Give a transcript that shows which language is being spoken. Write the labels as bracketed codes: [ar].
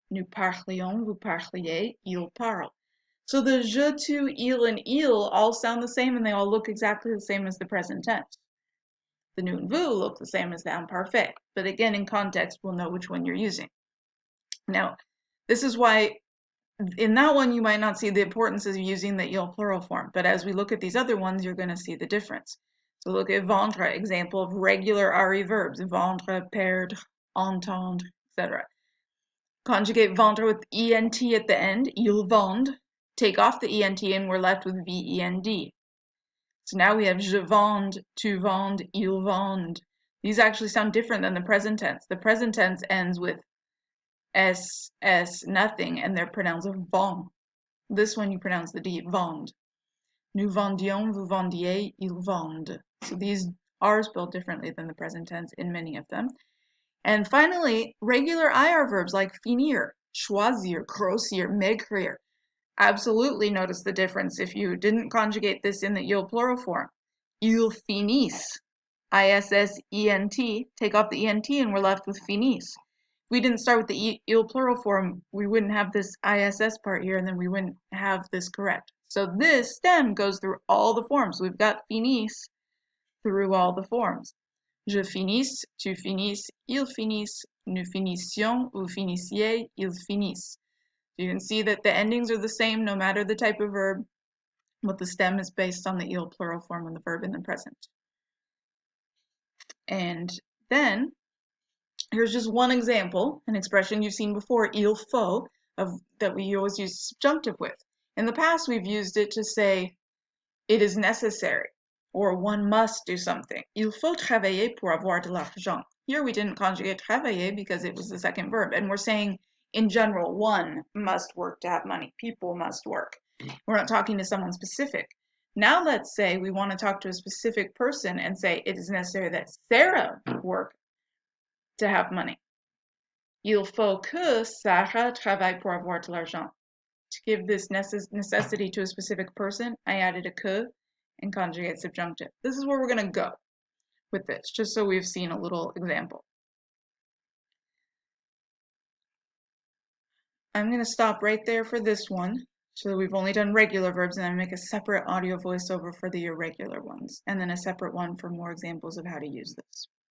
[fr] Nous parlions, vous parliez, il parle. [en] So the je, tu, il, and il all sound the same and they all look exactly the same as the present tense. The nous and vous look the same as the imparfait, but again in context we'll know which one you're using. Now, this is why in that one you might not see the importance of using the il plural form, but as we look at these other ones you're going to see the difference. So look at vendre, example of regular RE verbs, vendre, perdre, entendre, etc. Conjugate vendre with ENT at the end, [fr] il vend. [en] Take off the ENT and we're left with VEND. So now we have [fr] je vende, tu vends, il vend. [en] These actually sound different than the present tense. The present tense ends with S, nothing, and they're pronounced vend. This one you pronounce the D, vend. [fr] Nous vendions, vous vendiez, ils vendent. [en] So these are spelled differently than the present tense in many of them. And finally, regular IR verbs like finir, choisir, grossir, maigrir. Absolutely notice the difference if you didn't conjugate this in the il plural form. [fr] Ils finissent, [en] ISSENT, take off the ENT and we're left with finis. If we didn't start with the il plural form, we wouldn't have this ISS part here and then we wouldn't have this correct. So this stem goes through all the forms. We've got finis through all the forms. [fr] Je finisse, tu finisses, ils finissent, nous finissions, vous finissiez, ils finissent. [en] You can see that the endings are the same no matter the type of verb, but the stem is based on the il plural form of the verb in the present. And then here's just one example, an expression you've seen before, il faut, that we always use subjunctive with. In the past, we've used it to say it is necessary, or one must do something. [fr] Il faut travailler pour avoir de l'argent. [en] Here we didn't conjugate travailler because it was the second verb, and we're saying in general, one must work to have money. People must work. We're not talking to someone specific. Now let's say we want to talk to a specific person and say it is necessary that Sarah work to have money. [fr] Il faut que Sarah travaille pour avoir de l'argent. [en] To give this necessity to a specific person, I added a que and conjugate subjunctive. This is where we're going to go with this, just so we've seen a little example. I'm going to stop right there for this one, so that we've only done regular verbs, and then make a separate audio voiceover for the irregular ones, and then a separate one for more examples of how to use this.